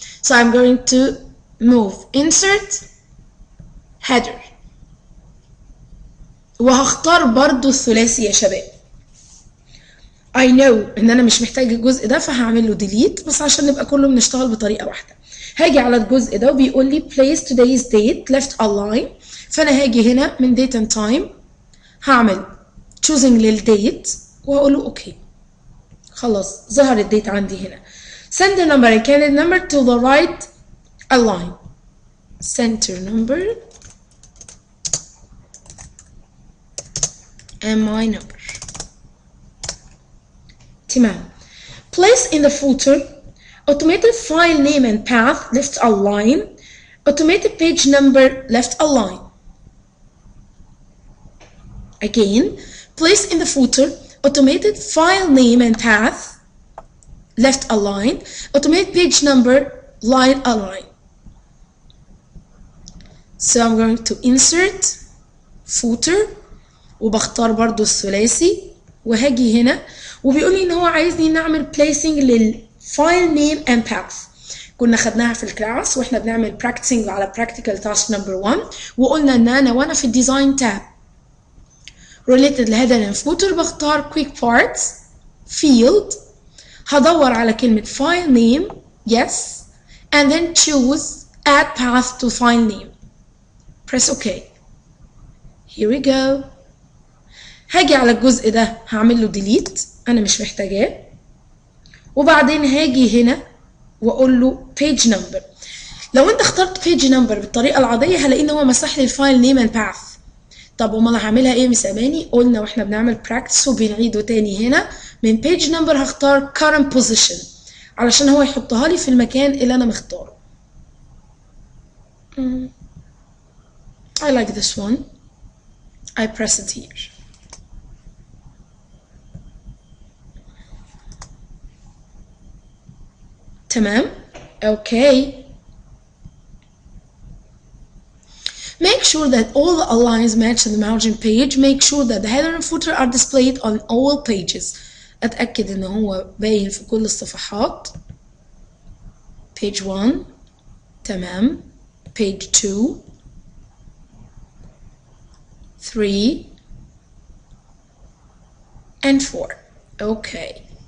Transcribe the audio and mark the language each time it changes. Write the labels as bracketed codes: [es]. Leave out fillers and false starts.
[en] So I'm going to move insert header. [ar] وهختار برضو الثلاثي يا شباب. [en] I know [ar] ان انا مش محتاج الجزء ده فهعمل له delete بس عشان نبقى كله بنشتغل بطريقه واحده. هاجي على الجزء ده وبيقول لي [en] place today's date left align، [ar] فانا هاجي هنا من date and time هعمل choosing للديت وهقول له اوكي. خلاص ظهر الديت عندي هنا. [en] Center number and calendar number to the right align. Center number and my number. تمام. Place in the footer automated file name and path left align, automated page number left align. Again, place in the footer automated file name and path left align, automated page number line align. So I'm going to insert footer [ar] وبختار برضو الثلاثي وهاجي هنا وبيقول لي ان هو عايزني نعمل placing للفايل name and path. كنا خدناها في الكلاس واحنا بنعمل practicing على practical task number 1 وقلنا ان انا وانا في الديزاين تاب related لهيدر and footer بختار quick parts field هدور على كلمة file name yes [en] and then choose add path to file name. Press OK. Here we go. [ar] هاجي على الجزء ده هعمل له delete انا مش محتاجاه وبعدين هاجي هنا واقول له page number. لو انت اخترت page number بالطريقه العاديه هلاقي ان هو مسح لي الفايل name and path. طب امال هعملها ايه مس اماني؟ قلنا واحنا بنعمل practice وبنعيده تاني هنا من page number هختار current position علشان هو يحطها لي في المكان اللي انا مختاره. [en] I like this one. I press it here. تمام. Okay. Make sure that all the aligns match the margin page. Make sure that the header and footer are displayed on all pages. [ar] أتأكد إن هو باين في كل الصفحات. [en] Page 1 تمام. Page 2 3, and 4. Okay.